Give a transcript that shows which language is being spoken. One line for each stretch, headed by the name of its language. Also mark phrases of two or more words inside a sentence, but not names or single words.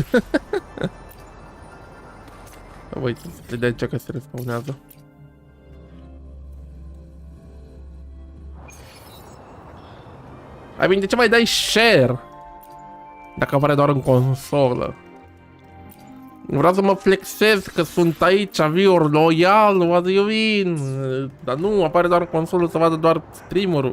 Romanian: Uite, să de ce că se respawnează. Ai bine, de ce mai dai share? Dacă apare doar în consolă. Vreau să mă flexez că sunt aici, viewer loial,
English: what do you mean?
Romanian: Dar nu, apare doar în consolă să vadă doar streamerul.